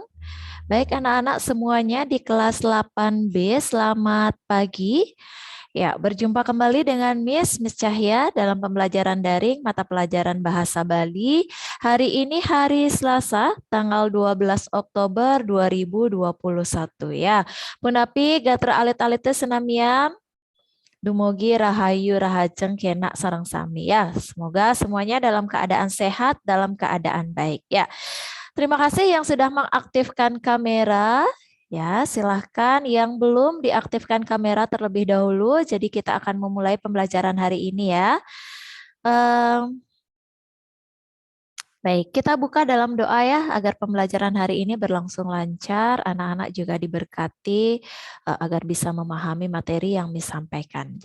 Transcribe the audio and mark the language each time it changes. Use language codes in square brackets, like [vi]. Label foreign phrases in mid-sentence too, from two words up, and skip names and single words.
[id] Baik anak-anak semuanya di kelas 8B, selamat pagi. Ya, berjumpa kembali dengan Miss Cahya dalam pembelajaran daring mata pelajaran Bahasa Bali. Hari ini hari Selasa, tanggal 12 Oktober 2021 ya. [ban] Punapi gatra alit-alite sinamian. Dumugi rahayu rahajeng kena sareng sami ya. [id] Semoga semuanya dalam keadaan sehat, dalam keadaan baik ya. Terima kasih yang sudah mengaktifkan kamera. Ya, silahkan yang belum diaktifkan kamera terlebih dahulu. Jadi kita akan memulai pembelajaran hari ini ya. Baik, kita buka dalam doa ya agar pembelajaran hari ini berlangsung lancar, anak-anak juga diberkati agar bisa memahami materi yang Miss sampaikan.